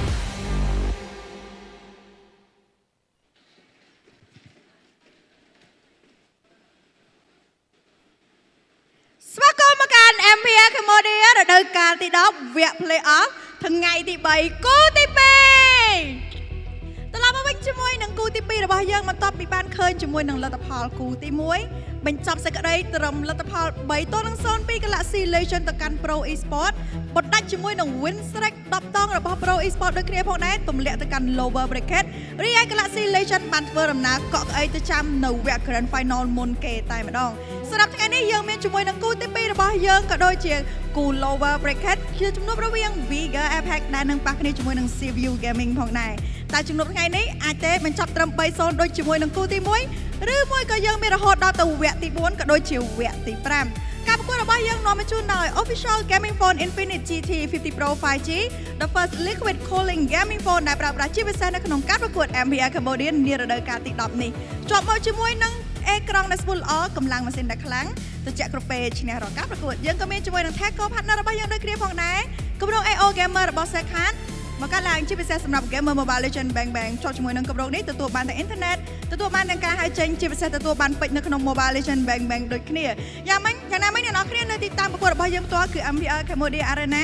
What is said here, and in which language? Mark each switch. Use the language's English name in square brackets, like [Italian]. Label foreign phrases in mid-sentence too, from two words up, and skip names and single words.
[Khmer] ស្វាគមន៍មកកាន់ MPL Cambodia រដូវកាលទី10វគ្គ Play-off ថ្ងៃទី3គូទី2ត្រឡប់មកវិញជាមួយនឹងគូទី2របស់យើងបន្ទាប់ពីបាន ឃើញជាមួយនឹងលទ្ធផលគូទី1បញ្ចប់សេចក្តីត្រឹមលទ្ធផល3-0 ពី Galaxy Legend ទៅកាន់ Pro Esports បដាច់ជាមួយនឹង [English] win streak [Khmer] 10 ដងរបស់ Pro Esports ដូចគ្នាផងដែរទម្លាក់ទៅកាន់ [English] lower bracket [Khmer] រីឯ Galaxy Legend បានធ្វើដំណើរកក់ក្អីទៅចាំនៅវគ្គ [English] Grand Final [Khmer] មុនគេតែម្ដងសម្រាប់ថ្ងៃនេះយើងមានជាមួយនឹងគូទី2របស់យើងក៏ដូចជាគូ [English] lower bracket [Khmer] ជាជំនួបរវាង Vigor Apex ដែលនឹង ប៉ះគ្នាជាមួយនឹង CPU Gaming ផងដែរតែជំនួបថ្ងៃនេះអាចទេបញ្ចប់ត្រឹម 3-0 ដូចជាមួយនឹងគូទី1ឬមួយក៏យើងមានរហូតដល់ទៅវគ្គទី4ក៏ដូចជាវគ្គទី5ការប្រកួតរបស់យើងនាំមកជូនដោយ [English] Official Gaming Phone Infinix GT 50 Pro 5G the first liquid cooling gaming phone [Khmer] ដែលប្រើប្រាស់ជាពិសេសនៅក្នុងការប្រកួត MPL Cambodia នារដូវកាលទី10នេះជាប់មកជាមួយនឹងអេក្រង់ដែលស្ពូលល្អកម្លាំងម៉ាស៊ីនដែលខ្លាំងត្រជាក់ក្រពេឈ្នះរាល់ការប្រកួ តយើងក៏មានជាមួយនឹង [English] Telco Partner [Khmer] របស់យើងដូចគ្នាផងដែរគម្រោង AO Gamer របស់ Cellcan មកកាត់ឡើងជាពិសេសសម្រាប់ Gamer Mobile Legend Bang Bang ជាប់ជាមួយនឹងគម្រោងនេះទទួលបានទាំងអ៊ីនធឺណិតទទួលបានទាំងការហៅចេញជាពិសេសទទួលបានពេជ្រនៅក្នុង Mobile Legend Bang Bang ដូចគ្នាយ៉ាងណាមិញអ្នកនរគ្នានៅទីតាំងប្រកួតរបស់យើងផ្ទាល់គឺ MPL Cambodia Arena